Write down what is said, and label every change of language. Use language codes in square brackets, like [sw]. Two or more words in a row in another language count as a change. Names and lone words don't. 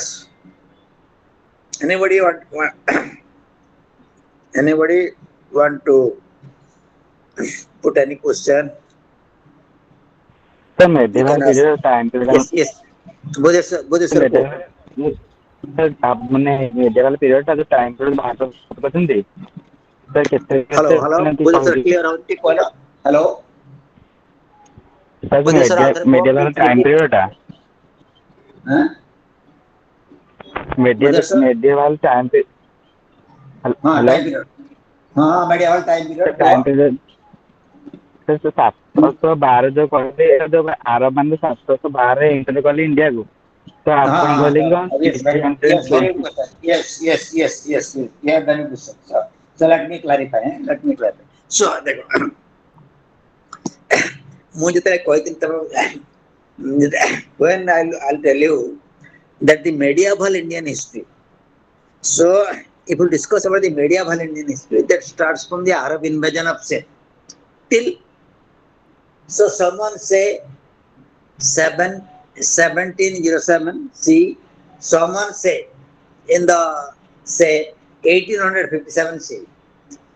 [en] Anybody want to put any question? So medieval period time period. Yes. Bodheswar. [or] ମାନେ [en] medieval period [or] ଟା ଯୋଉ [en] time period [or] ବାହାର କରୁଛନ୍ତି ତ କେତେ hello Bodheswar clear ହଉଛି କହିଲ. [en] hello medieval time period ଟା medieval time period. hello medieval time period [or] 712 ଯୋଉ କହିଲେ ଯୋଉ ଆର ମାନେ 712 ଏଣ୍ଟ୍ରି କଲେ ଇଣ୍ଡିଆକୁ, ତ ଆପଣ କହିଲେ କି [en] yes yeah, very good sir. So let me clarify. So देखो [or] ମୁଁ ଯେତେବେଳେ କହିଥିଲି ତମ [en] when I'll tell you that the medieval Indian history. So if we discuss about the medieval Indian history, that starts from the Arab invasion of Spain till, so someone say 1707 C, someone say in the 1857 C.